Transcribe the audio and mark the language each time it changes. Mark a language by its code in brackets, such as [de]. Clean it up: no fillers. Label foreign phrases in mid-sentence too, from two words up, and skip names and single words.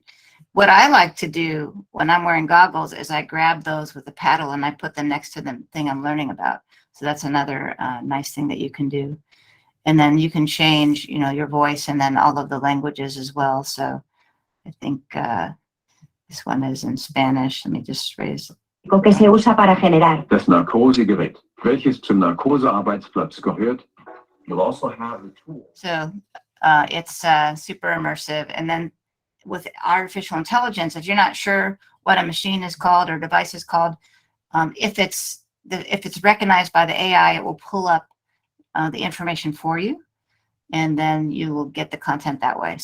[en] What I like to do when I'm wearing goggles is I grab those with a paddle and I put them next to the thing I'm learning about. So that's another nice thing that you can do. And then you can change, your voice and then all of the languages as well. So I think this one is in Spanish. Let me just raise. [es] Que se usa para generar. [de] Das Narkosegerät, welches zum Narkosearbeitsplatz gehört. [en] You'll also have the tool. So it's super immersive. And then with artificial intelligence, if you're not sure what a machine is called or device is called, if it's recognized by the AI, it will pull up the information for you, and then you will get the content that way.